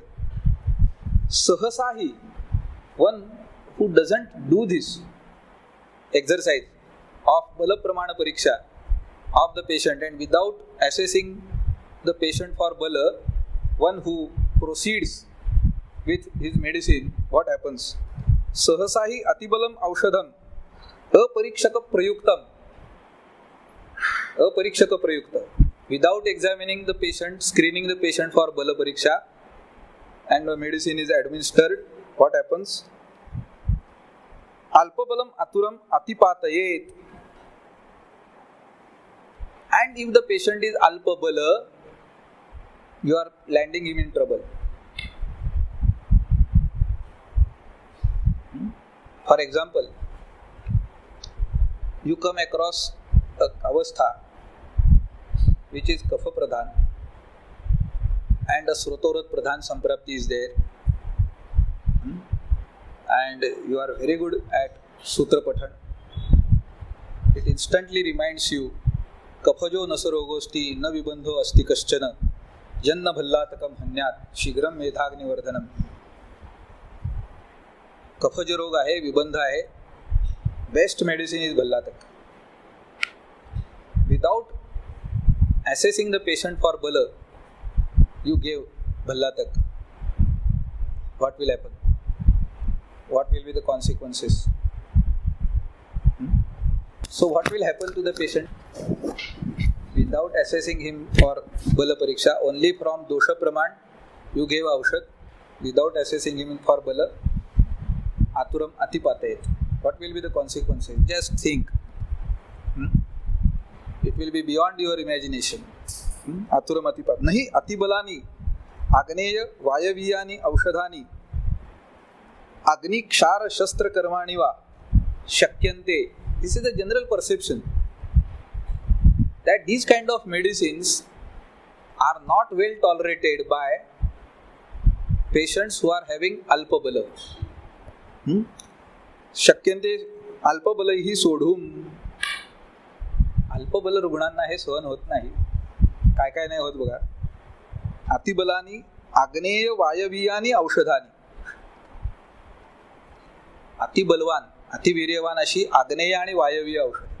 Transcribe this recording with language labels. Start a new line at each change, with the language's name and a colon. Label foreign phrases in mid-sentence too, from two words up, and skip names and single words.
English: Sahasahi, one who doesn't do this exercise of
Sanskrit: बल प्रमाण परीक्षा
English: of the patient, and without assessing the patient for bala, one who proceeds with his medicine, what happens?
Sanskrit: सहसाहि अतिबलम् औषधम् अपरीक्षक प्रयुक्तम्. अपरीक्षक प्रयुक्त.
English: Without examining the patient, screening the patient for
Sanskrit: बल परीक्षा,
English: and the medicine is administered, what happens?
Sanskrit: अल्पबलम् आतुरम् अतिपातयेत्.
English: And if the patient is alpabala, you are landing him in trouble. For example, you come across a avastha which is
Sanskrit: कफ प्रधान,
English: and a
Sanskrit: स्रोतोरत प्रधान सम्प्राप्ति
English: is there, and you are very good at
Sanskrit: सूत्र पठन.
English: It instantly reminds you,
Sanskrit: कफजो नासरोगोऽस्ति न विबन्धो अस्ति कश्चन जन्न भल्लातकम् हन्यात् शीघ्रम् मेधाग्नि वर्धनम्.
Marathi: कफज रोग आहे, विबंध आहे,
English: best medicine is
Marathi: भल्लातक.
English: Without assessing the patient for bala, you gave bhallatak. What will happen? What will be the consequences? So what will happen to the patient? Without assessing him for
Sanskrit: बल परीक्षा,
English: only from
Sanskrit: दोष प्रमाण
English: you gave aushad. Without assessing him for bala,
Sanskrit: आतुरम् अतिपातयेत्.
English: What will be the consequences? Just think. It will be beyond your imagination.
Sanskrit: आतुरम् अतिपात. नहि अतिबलानि आग्नेय वायवीयानि औषधानि अग्नि क्षार शस्त्र कर्माणि वा शक्यन्ते.
English: This is the general perception that these kind of medicines are not well tolerated by patients who are having alpabala.
Marathi: शक्यंते अल्पबल ही सोडून, अल्पबल रुग्णांना हे सहन होत नाही. काय काय नाही होत बघा.
Sanskrit: अतिबलानी आग्नेय वायवीयानी औषधानी.
Marathi: अतिबलवान, अतिवीर्यवान अशी आग्नेय आणि वायवीय औषध.